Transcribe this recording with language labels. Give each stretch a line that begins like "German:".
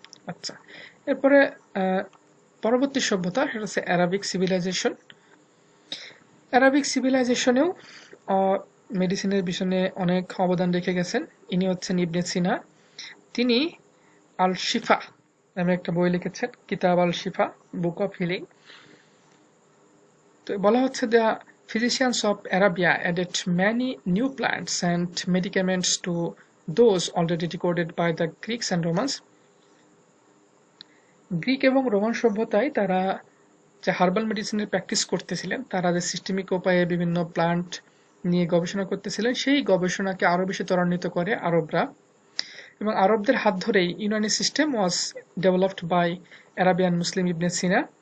Bangla: আচ্ছা, এরপরে পরবর্তী সভ্যতা, সেটা হচ্ছে অ্যারাবিক সিভিলাইজেশন। অ্যারাবিক সিভিলাইজেশনেও মেডিসিনের বিষয়ে অনেক অবদান রেখে গেছেন। ইনি হচ্ছেন ইবনে সিনা। তিনি আল শিফা নামে একটা বই লিখেছেন, কিতাব আল শিফা, বুক অফ হিলিং। তো বলা হচ্ছে
English: The physicians of Arabia added many new plants and medicaments to those already recorded by the Greeks and Romans.
Bangla: Greek এবং রোমান সভ্যতায় তারা যে হার্বাল মেডিসিনের প্র্যাকটিস করতেছিলেন, তারা যে সিস্টেমিক উপায়ে বিভিন্ন প্লান্ট নিয়ে গবেষণা করতেছিলেন, সেই গবেষণাকে আরো বেশি ত্বরান্বিত করে আরবরা। এবং আরবদের হাত ধরেই
English: Unani system was developed by Arabian Muslim Ibn Sina.